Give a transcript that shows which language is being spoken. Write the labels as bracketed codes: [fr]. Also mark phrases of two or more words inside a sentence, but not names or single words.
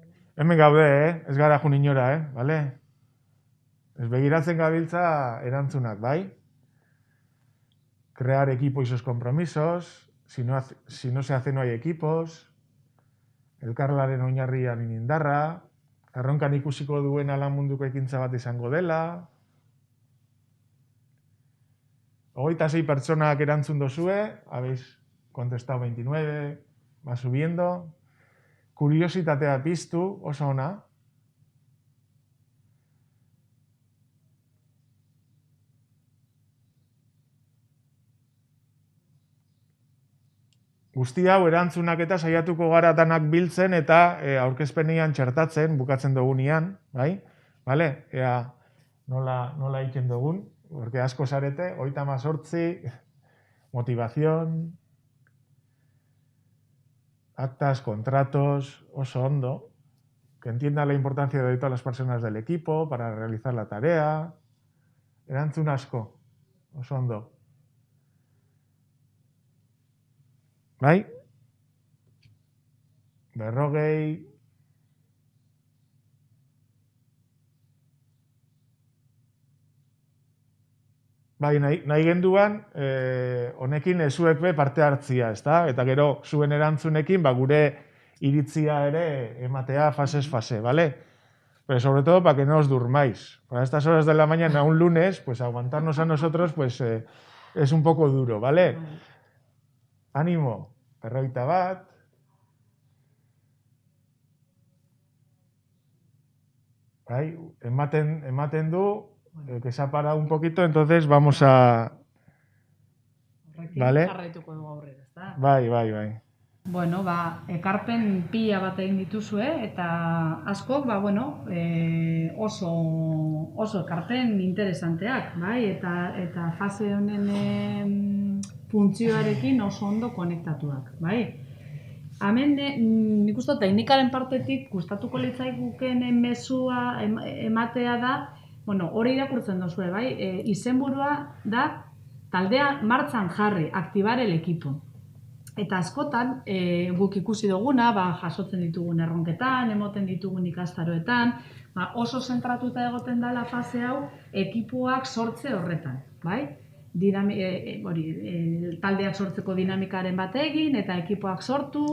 [eu] Hemen gaude, ez gara jun inora, bale? Ez begiratzen gabiltza erantzunak, bai? [es] Crear equipo y sus compromisos, si no se hace no hay equipos, [eu] elkarlaren oinarrian indarra, erronkan ikusiko duena lan munduko ekintza bat izango dela, 26 pertsonak erantzun dozue, [es] habéis contestado 29, va subiendo. [eu] Kuriositatea piztu, oso ona. Guzti hau erantzunak eta saiatuko gara danak biltzen eta aurkezpenean txertatzen, bukatzen dugunean, bai? Vale? Ea nola egiten dugun, porque asko zarete, 38, [es] motivación, actas, contratos, [eu] oso ondo, [es] que entienda la importancia de todas las personas del equipo para realizar la tarea, [eu] erantzun asko, oso ondo. Bai? 40. Bai, nahi genduan, honekin zuek be parte hartzia, ezta? Eta gero zuen erantzunekin, gure iritzia ere ematea fasez fase, ¿vale? [es] Pero sobre todo para que no os durmáis. Para estas horas de la mañana, un lunes, pues aguantarnos a nosotros, pues es un poco duro, ¿vale? Ánimo, 41. [eu] Bai, ematen du, [es] que se ha parado un poquito, entonces vamos a... ¿Vale? [eu] Bai. Bueno, ekarpen pila bat egin dituzue, eta askok, oso ekarpen interesanteak, bai? Eta fase honen funtzioarekin oso ondo konektatuak, bai? Hemen, nik uste teknikaren partetik gustatuko litzaiguken mezua ematea da, hori irakurtzen duzue, bai? Izenburua da taldea martxan jarri, [es] aktibar el equipo. [eu] Eta askotan, guk ikusi duguna, jasotzen ditugun erronketan, emoten ditugun ikastaroetan, oso zentratuta egoten dela fase hau, ekipoak sortze horretan, bai? Taldeak sortzeko dinamikaren bat egin, eta ekipoak sortu...